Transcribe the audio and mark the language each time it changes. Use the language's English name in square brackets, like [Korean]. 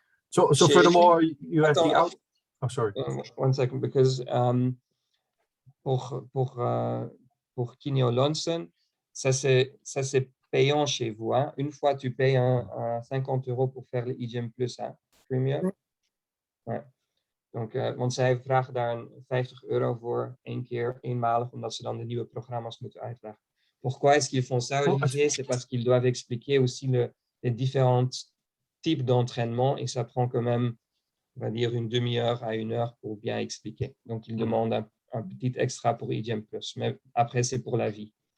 [English] So furthermore, you have the out. Oh, sorry. 1 second, because [French] pour Kineo Lonson, ça c'est payant chez vous. Hein. Une fois, tu payes un 50 € pour faire le EGYM Plus, hein, Premium. Ouais. [Dutch] Donc, want zij vragen daar een 50 € voor, 1 keer, eenmalig, omdat ze dan de nieuwe programma's moeten uitleggen. [French] Pourquoi est-ce qu'ils font ça, Olivier? C'est parce qu'ils doivent expliquer aussi les différents types d'entraînement et ça prend quand même, on va dire, une demi-heure à 1 heure pour bien expliquer. Donc, ils demandent un petit extra pour EGYM Plus, mais après, c'est pour la vie.